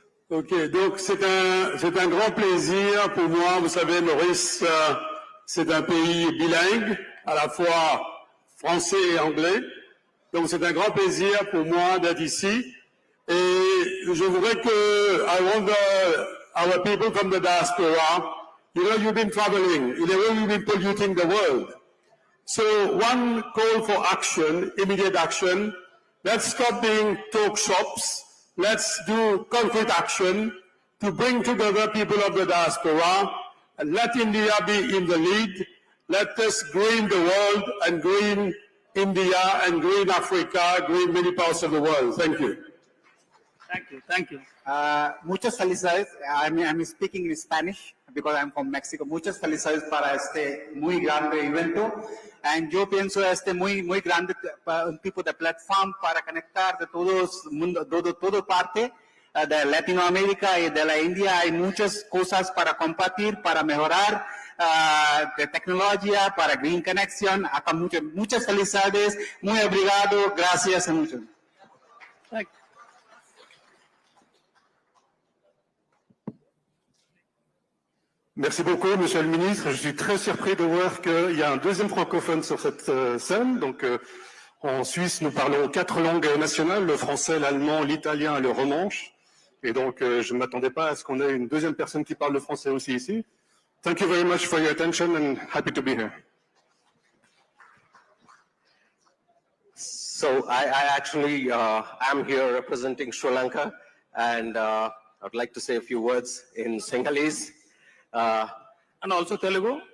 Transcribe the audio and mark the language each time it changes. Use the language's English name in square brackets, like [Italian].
[French] Ok, donc c'est un grand plaisir pour moi. Vous savez, Maurice, c'est un pays bilingue, à la fois français et anglais. Donc c'est un grand plaisir pour moi d'être ici. Et je voudrais que, [English] I want our people from the diaspora, you know, you've been traveling, in a way you've been polluting the world. So one call for action, immediate action, let's stop being talk shops. Let's do concrete action to bring together people of the diaspora and let India be in the lead. Let us green the world and green India and green Africa, green many parts of the world. Thank you. Thank you. [Spanish] Muchas felicidades. [English] I'm speaking in Spanish because I'm from Mexico. [Spanish] Muchas felicidades para este muy grande evento. And yo pienso muy grande un tipo de plataforma para conectar de todos mundo, todo parte de Latinoamérica y de la India. Hay muchas cosas para compartir, para mejorar de tecnología, para Green Connection. Acá muchas felicidades. Muy obrigado. Gracias mucho. [English] Thank you. [French] Merci beaucoup, Monsieur le Ministre. Je suis très surpris de voir qu'il y a un deuxième francophone sur cette scène. Donc, en Suisse, nous parlons 4 langues nationales, le français, l'allemand, l'italien et le romanche. Et donc, je ne m'attendais pas à ce qu'on ait une deuxième personne qui parle le français aussi ici. [English] Thank you very much for your attention and happy to be here. So I actually am here representing Sri Lanka, and I'd like to say a few words in Sinhalese. And also Telugu.